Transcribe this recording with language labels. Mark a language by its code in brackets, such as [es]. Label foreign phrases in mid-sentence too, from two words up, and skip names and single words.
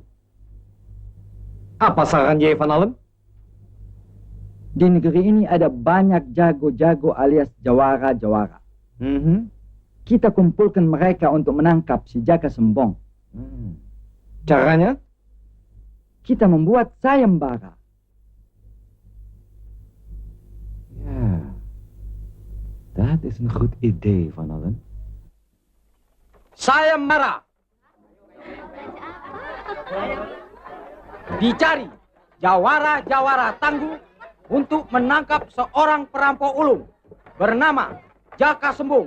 [id] Apa saran Ye Van Allen? di negeri ini ada banyak jago-jago alias jawara-jawara. Kita kumpulkan mereka untuk menangkap si Jaka Sembong. Caranya? Kita membuat sayembara. [nl] Ja, dat is een goed idee, Van Allen. [id] Sayembara. Dicari jawara-jawara tangguh untuk menangkap seorang perampok ulung bernama Jaka Sembung.